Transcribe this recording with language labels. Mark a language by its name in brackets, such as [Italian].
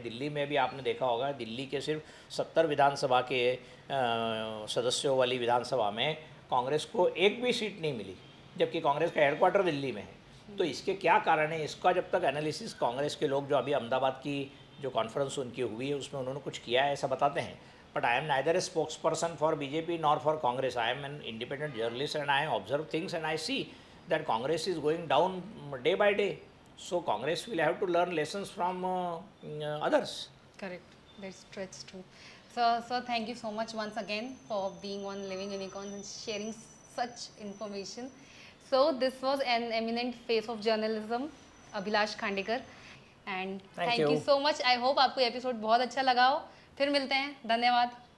[Hindi] दिल्ली में भी आपने देखा होगा, दिल्ली के सिर्फ 70 विधानसभा के सदस्यों वाली विधानसभा में कांग्रेस को एक भी सीट नहीं मिली, जबकि कांग्रेस का हेडक्वार्टर दिल्ली में है। तो इसके क्या कारण है, इसका जब तक एनालिसिस कांग्रेस के लोग जो अभी अहमदाबाद की जो कॉन्फ्रेंस उनकी हुई है उसमें उन्होंने कुछ किया है ऐसा बताते हैं। [English] But I am neither a spokesperson for BJP nor for Congress. I am an independent journalist and I observe things and I see that Congress is going down day by day. So Congress will have to learn lessons from others. Correct. That's true. So thank you so much once again for being on Living Unicorns and sharing such information. So this was an eminent face of journalism, Abhilash Khandekar. And thank you so much. I hope [Hindi] आपको episode बहुत अच्छा लगा हो। फिर मिलते हैं। धन्यवाद।